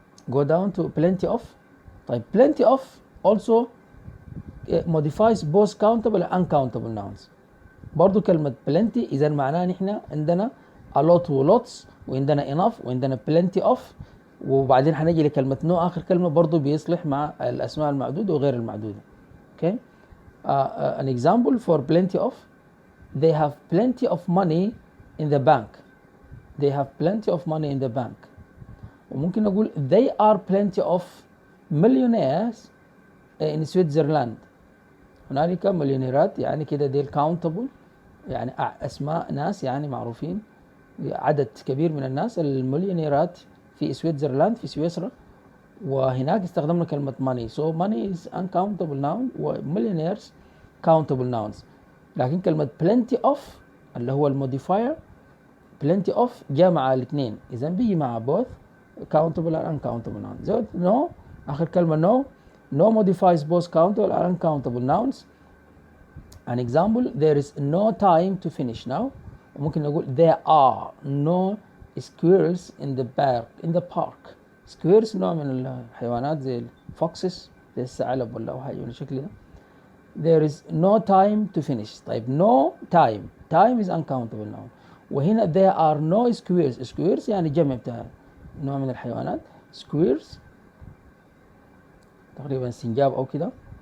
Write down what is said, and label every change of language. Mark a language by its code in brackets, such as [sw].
[en] go down to plenty of. طيب plenty of also modifies both countable and uncountable nouns. [ar] برضو كلمة plenty إذا معناها نحن عندنا a lot و lots وعندنا enough وعندنا plenty of وبعدين حنجي لكلمة no آخر كلمة برضو بيصلح مع الأسماء المعدودة وغير المعدودة. okay. [en] An example for plenty of they have plenty of money in the bank. They have plenty of money in the bank. [ar] وممكن نقول [en] they are plenty of millionaires in Switzerland. [ar] هنالك مليونيرات يعني كده ديل countable، يعني أسماء ناس يعني معروفين، عدد كبير من الناس المليونيرات في سويسرلاند في سويسرا. [en] وهناك استخدمنا كلمة money. So money is uncountable noun و millionaires countable nouns. [ar] لكن كلمة plenty of اللي هو الموديفاير plenty of جاء مع الاثنين، إذا بيجي مع [en] both countable and uncountable nouns. So no آخر كلمة no modifies both countable and uncountable nouns. An example, there is no time to finish now. [ar] وممكن نقول [en] there are no squirrels in the park. [ar] squirrels نوع من الحيوانات زي foxes زي الثعلب ولا حاجة من الشكل ده. [en] There is no time to finish. طيب no time is uncountable noun. [ar] وهنا [en] there are no squirrels [ar] يعني جمع بتاع نوع من الحيوانات squirrels تقريبا سنجاب أو كده.